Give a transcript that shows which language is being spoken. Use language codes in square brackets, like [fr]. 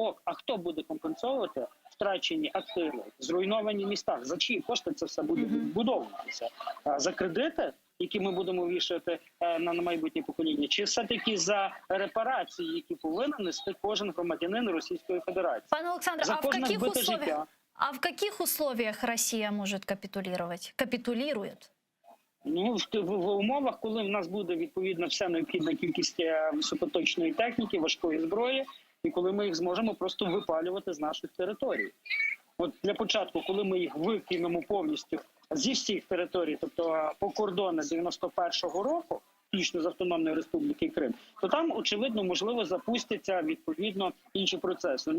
[uk] А хто буде компенсовувати втрачені активи, зруйновані міста? За чиї кошти це все буде відбудовуватися? За кредити, які ми будемо вішати на майбутнє покоління, чи все-таки за репарації, які повинен нести кожен громадянин Російської Федерації? Пане Олександре, За кожне вбите життя. [ru] а в каких условиях Россия может капитулировать? Капитулирует? [uk] Ну, в умовах, коли в нас буде відповідно вся необхідна кількість високоточної техніки, важкої зброї, і коли ми їх зможемо просто випалювати з наших територій. От для початку, коли ми їх викинемо повністю зі всіх територій, тобто по кордону 91-го року, включно з Автономної Республіки Крим, то там, очевидно, можливо, запустяться відповідно інші процеси.